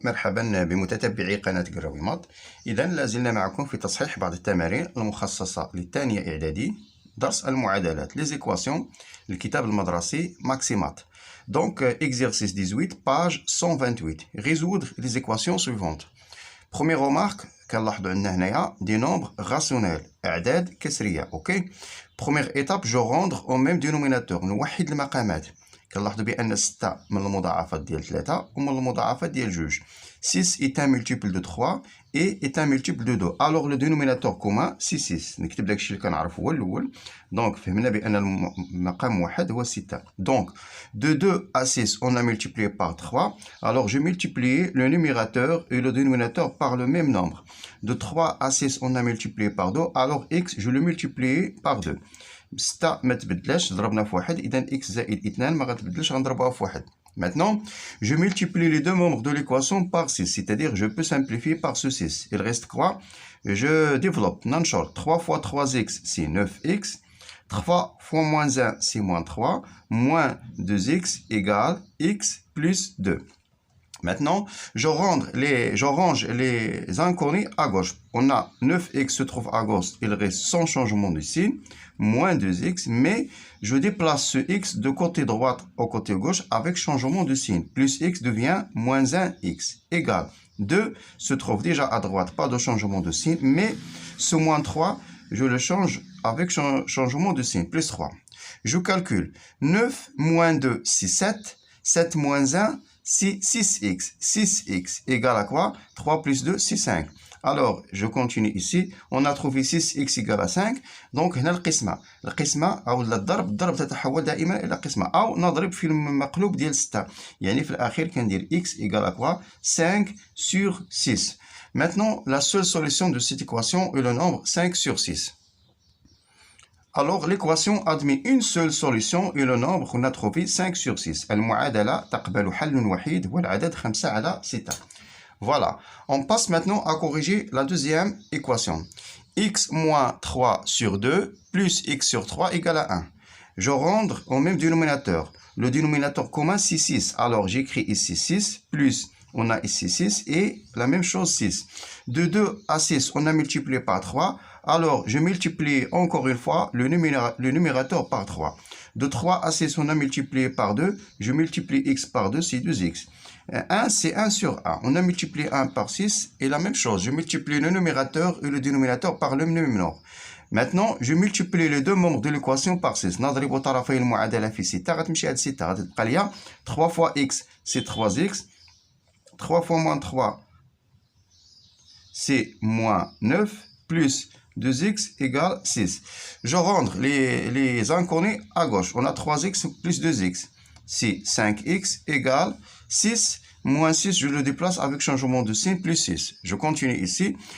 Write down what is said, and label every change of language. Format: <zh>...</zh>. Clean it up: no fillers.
<ar>مرحبا بمتتبعي قناة قراويمات. إذا لازلنا معكم في تصحيح بعض التمارين المخصصة للثانية إعدادي، درس المعادلات</ar> <fr>les équations</fr> <ar>للكتاب المدرسي ماكسيمات.</ar> <fr>Donc exercice 18 page 128 résoudre les équations suivantes. Première remarque</fr> <ar>كنلاحظوا عندنا هنايا</ar> <fr>des nombres rationnels</fr> <ar>أعداد كسرية. اوكي.</ar> <fr>Première étape je rendre au même dénominateur</fr> <ar>نوحد المقامات. كنلاحظوا بأن 6 من المضاعفات ديال 3 ومن المضاعفات ديال 2.</ar> <fr>6 est un multiple de 3 et est un multiple de 2. Alors le dénominateur commun c'est 6.</fr> <ar>نكتب داكشي اللي كنعرف هو الأول. Donc فهمنا بأن المقام واحد هو 6.</ar> <fr>Donc de 2 à 6 on a multiplié par 3. Alors je multiplie le numérateur et le dénominateur par le même nombre. De 3 à 6 on a multiplié par 2. Alors x je le multiplie par 2.</fr> <ar>6 ما تبدلاش ضربنا في واحد، إذا x زائد 2 ما غتبدلش غنضربوها في واحد.</ar> <fr>Maintenant, je multiplie les deux membres de l'équation par 6, c'est-à-dire je peux simplifier par ce 6. Il reste quoi? Je développe. Non-short. 3 fois 3x, c'est 9x. 3 fois moins 1, c'est moins 3. Moins 2x égale x plus 2. Maintenant, je range les inconnus à gauche. On a 9x se trouve à gauche, il reste sans changement de signe, moins 2x, mais je déplace ce x de côté droit au côté gauche avec changement de signe. Plus x devient moins 1x, égale 2 se trouve déjà à droite, pas de changement de signe, mais ce moins 3, je le change avec changement de signe, plus 3. Je calcule 9 moins 2, c'est 7, 7 moins 1, c'est 6x. 6x égale à quoi? 3 plus 2, c'est 5. Alors, je continue ici. On a trouvé 6x égale à 5.</fr> <ar>Donc, هنا القسمة. القسمة أو الضرب تتحول دائما إلى قسمة. أو نضرب في المقلوب ديال 6. يعني في الأخير كندير x</ar> <fr>égale à quoi? 5 sur 6. Maintenant, la seule solution de cette équation est le nombre 5 sur 6. Alors, l'équation admet une seule solution et le nombre qu'on a trouvé 5 sur 6.</fr> <ar>المعادلة تقبل حل وحيد والعدد 5 على 6.</ar> <fr>Voilà. On passe maintenant à corriger la deuxième équation. X moins 3 sur 2 plus x sur 3 égale à 1. Je rendre au même dénominateur. Le dénominateur commun c'est 6. Alors, j'écris ici 6 plus, on a ici 6 et la même chose 6. De 2 à 6, on a multiplié par 3. Alors, je multiplie encore une fois le numérateur par 3. De 3 à 6, on a multiplié par 2. Je multiplie x par 2, c'est 2x. 1, c'est 1 sur 1. On a multiplié 1 par 6 et la même chose. Je multiplie le numérateur et le dénominateur par le même nombre. Maintenant, je multiplie les deux membres de l'équation par 6.</fr> <ar>نضرب طرفي المعادلة في 6 غتمشي هاد 6 غتبقى ليا</ar> <fr>3 fois x c'est 3x. 3 fois moins 3 c'est moins 9 plus 2x égale 6. Je rendre les inconnus à gauche. On a 3x plus 2x. C'est 5x égale 6. Moins 6, je le déplace avec changement de signe, plus 6. Je continue ici.</fr>